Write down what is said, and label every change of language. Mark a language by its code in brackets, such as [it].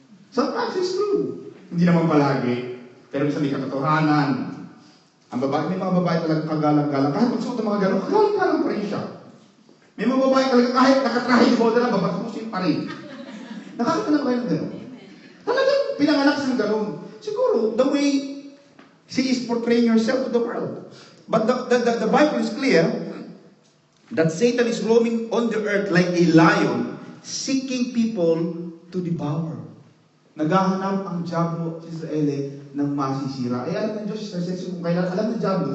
[en] Sometimes it's true. [tl] Hindi naman palagi. Pero minsan may katotohanan. Ang babae, may mga babae talagang kagalang-galang. Kahit magsuot ng mga gano'n, kagalang-galang pa rin siya. May mga babae talaga kahit nakatrahe yung boda lang, babatusin pa rin. Nakakita na ba kayo ng gano'n? Talagang pinanganak siyang gano'n. [en] Siguro, the way she is portraying herself to the world. But the Bible is clear that Satan is roaming on the earth like a lion, seeking people to devour. [tl] Naghahanap ang Diablo sa Israel ng masisira. Alam ng Diyos sa kung kailan, alam ng Diablo.